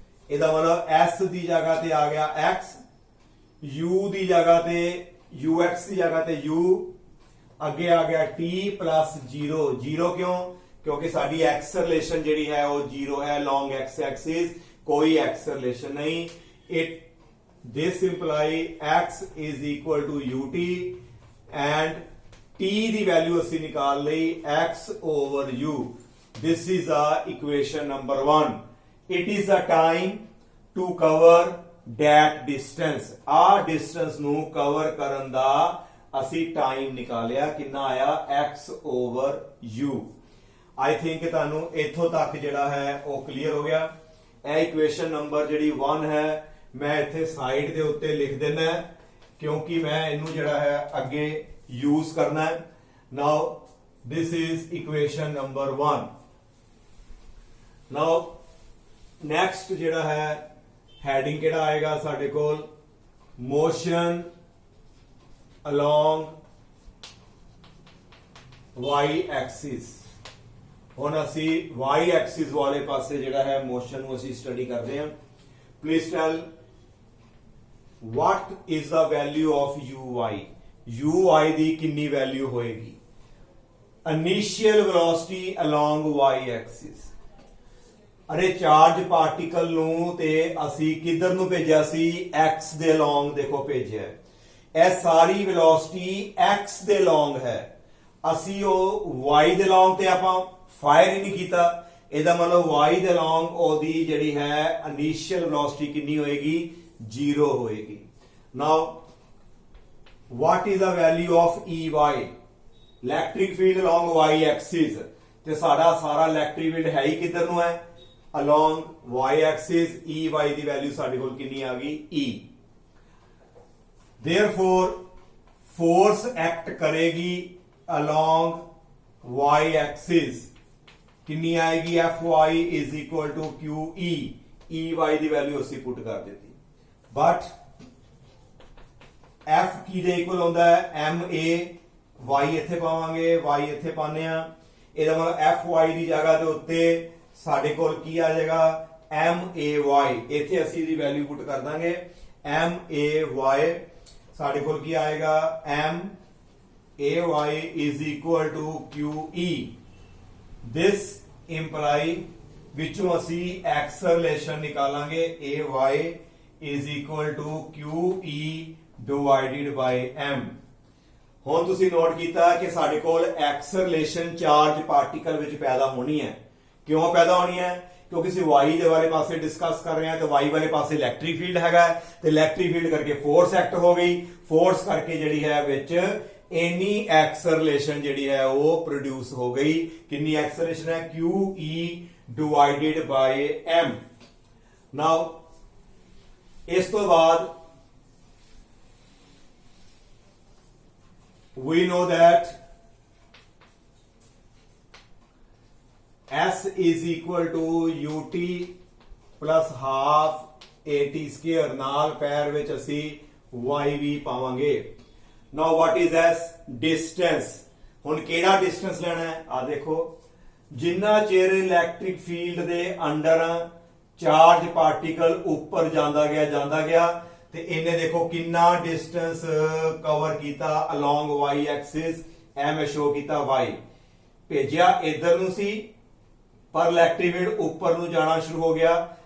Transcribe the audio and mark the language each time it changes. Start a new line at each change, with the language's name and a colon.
Punjabi: ਇਹਦਾ ਮਤਲਬ S ਦੀ ਜਗ੍ਹਾ ਤੇ ਆ ਗਿਆ x, u ਦੀ ਜਗ੍ਹਾ ਤੇ ux ਦੀ ਜਗ੍ਹਾ ਤੇ u, ਅੱਗੇ ਆ ਗਿਆ t plus 0। 0 ਕਿਉਂ, ਕਿਉਂਕਿ ਸਾਡੀ ਐਕਸਲਰੇਸ਼ਨ ਜਿਹੜੀ ਹੈ ਉਹ 0 ਹੈ along x axis, ਕੋਈ ਐਕਸਲਰੇਸ਼ਨ ਨਹੀਂ।
English: this imply x is equal to ut and t
Punjabi: ਦੀ value ਅਸੀਂ ਨਿਕਾਲ ਲਈ
English: x over u। this is a equation number 1। it is a time to cover that distance।
Punjabi: ਆ distance ਨੂੰ cover ਕਰਨ ਦਾ ਅਸੀਂ time ਨਿਕਾਲਿਆ, ਕਿੰਨਾ ਆਇਆ, x over u।
English: I think
Punjabi: ਤੁਹਾਨੂੰ ਇੱਥੋਂ ਤੱਕ ਜਿਹੜਾ ਹੈ ਉਹ ਕਲੀਅਰ ਹੋ ਗਿਆ। ਇਹ ਇਕੁਏਸ਼ਨ ਨੰਬਰ ਜਿਹੜੀ 1 ਹੈ ਮੈਂ ਇੱਥੇ ਸਾਈਡ ਦੇ ਉੱਤੇ ਲਿਖ ਦੇਣਾ ਕਿਉਂਕਿ ਮੈਂ ਇਹਨੂੰ ਜਿਹੜਾ ਹੈ ਅੱਗੇ ਯੂਜ਼ ਕਰਨਾ ਹੈ। ਨਾਓ
English: this is equation number 1।
Punjabi: Now next ਜਿਹੜਾ ਹੈ ਹੈਡਿੰਗ ਕਿਹੜਾ ਆਏਗਾ ਸਾਡੇ ਕੋਲ, ਮੋਸ਼ਨ along y axis। ਹੁਣ ਅਸੀਂ y axis ਵਾਲੇ ਪਾਸੇ ਜਿਹੜਾ ਹੈ ਮੋਸ਼ਨ ਨੂੰ ਅਸੀਂ ਸਟੱਡੀ ਕਰਦੇ ਹਾਂ।
English: please tell what is the value of uy
Punjabi: ਦੀ ਕਿੰਨੀ ਵੈਲਿਊ ਹੋਏਗੀ,
English: Initial velocity along y axis।
Punjabi: ਅਰੇ ਚਾਰਜ ਪਾਰਟੀਕਲ ਨੂੰ ਤੇ ਅਸੀਂ ਕਿੱਧਰ ਨੂੰ ਭੇਜਿਆ ਸੀ, x ਦੇ along ਦੇਖੋ ਭੇਜਿਆ। ਇਹ ਸਾਰੀ ਵੈਲੋਸਿਟੀ x ਦੇ along ਹੈ, ਅਸੀਂ ਉਹ y ਦੇ along ਤੇ ਆਪਾਂ ਫਾਇਰ ਹੀ ਨਹੀਂ ਕੀਤਾ। ਇਹਦਾ ਮਤਲਬ y ਦੇ along ਉਹਦੀ ਜਿਹੜੀ ਹੈ ਇਨੀਸ਼ੀਅਲ ਵੈਲੋਸਿਟੀ ਕਿੰਨੀ ਹੋਏਗੀ, 0 ਹੋਏਗੀ।
English: Now what is the value of ey?
Punjabi: Electric field along y axis, ਤੇ ਸਾਡਾ ਸਾਰਾ ਇਲੈਕਟ੍ਰਿਕ ਫੀਲਡ ਹੈ ਹੀ ਕਿੱਧਰ ਨੂੰ ਹੈ, along y axis। ey ਦੀ ਵੈਲਿਊ ਸਾਡੇ ਕੋਲ ਕਿੰਨੀ ਆ ਗਈ, e।
English: therefore force act ਕਰੇਗੀ along y axis,
Punjabi: ਕਿੰਨੀ ਆਏਗੀ,
English: Fy is equal to QE।
Punjabi: ey ਦੀ value ਅਸੀਂ ਪੁੱਟ ਕਰ ਦਿੱਤੀ, ਬਟ F ਕਿਹਦੇ ਇਕੁਅਲ ਹੁੰਦਾ ਹੈ, Ma। y ਇੱਥੇ ਪਾਵਾਂਗੇ, y ਇੱਥੇ ਪਾਉਂਦੇ ਆ, ਇਹਦਾ ਮਤਲਬ Fy ਦੀ ਜਗ੍ਹਾ ਦੇ ਉੱਤੇ ਸਾਡੇ ਕੋਲ ਕੀ ਆ ਜਾਏਗਾ, MAY, ਇੱਥੇ ਅਸੀਂ ਇਹਦੀ ਵੈਲਿਊ ਪੁੱਟ ਕਰ ਦਾਂਗੇ MAY, ਸਾਡੇ ਕੋਲ ਕੀ ਆਏਗਾ
English: MAY is equal to QE। this imply
Punjabi: ਵਿੱਚੋਂ ਅਸੀਂ acceleration ਨਿਕਾਲਾਂਗੇ
English: AY is equal to QE divided by M।
Punjabi: ਹੁਣ ਤੁਸੀਂ ਨੋਟ ਕੀਤਾ ਕਿ ਸਾਡੇ ਕੋਲ acceleration ਚਾਰਜ ਪਾਰਟੀਕਲ ਵਿੱਚ ਪੈਦਾ ਹੋਣੀ ਹੈ। ਕਿਉਂ ਪੈਦਾ ਹੋਣੀ ਹੈ? ਕਿਉਂਕਿ ਅਸੀਂ y ਦੇ ਵਾਲੇ ਪਾਸੇ ਡਿਸਕਸ ਕਰ ਰਹੇ ਹਾਂ, ਤੇ y ਵਾਲੇ ਪਾਸੇ ਇਲੈਕਟ੍ਰਿਕ ਫੀਲਡ ਹੈਗਾ, ਤੇ ਇਲੈਕਟ੍ਰਿਕ ਫੀਲਡ ਕਰਕੇ ਫੋਰਸ ਐਕਟ ਹੋ ਗਈ, ਫੋਰਸ ਕਰਕੇ ਜਿਹੜੀ ਹੈ ਵਿੱਚ ਇੰਨੀ ਐਕਸਲਰੇਸ਼ਨ ਜਿਹੜੀ ਹੈ ਉਹ ਪ੍ਰੋਡਿਊਸ ਹੋ ਗਈ। ਕਿੰਨੀ ਐਕਸਲਰੇਸ਼ਨ ਹੈ? QE divided by M। ਨਾਓ ਇਸ ਤੋਂ ਬਾਅਦ
English: we know that S is equal to UT plus half AT square,
Punjabi: ਨਾਲ ਪੈਰ ਵਿੱਚ ਅਸੀਂ Y ਵੀ ਪਾਵਾਂਗੇ।
English: Now what is S? Distance।
Punjabi: ਹੁਣ ਕਿਹੜਾ ਡਿਸਟੈਂਸ ਲੈਣਾ ਹੈ? ਆ ਦੇਖੋ, ਜਿੰਨਾ ਚਿਰ ਇਲੈਕਟ੍ਰਿਕ ਫੀਲਡ ਦੇ ਅੰਡਰ ਚਾਰਜ ਪਾਰਟੀਕਲ ਉੱਪਰ ਜਾਂਦਾ ਗਿਆ ਤੇ ਇਹਨੇ ਦੇਖੋ ਕਿੰਨਾ ਡਿਸਟੈਂਸ ਕਵਰ ਕੀਤਾ ਅਲੋਂਗ y ਐਕਸਿਸ, ਐਵੇਂ ਸ਼ੋ ਕੀਤਾ y, ਭੇਜਿਆ ਇਧਰ ਨੂੰ ਸੀ, ਪਰ ਇਲੈਕਟ੍ਰਿਕ ਫੀਲਡ ਉੱਪਰ ਨੂੰ ਜਾਣਾ ਸ਼ੁਰੂ ਹੋ ਗਿਆ।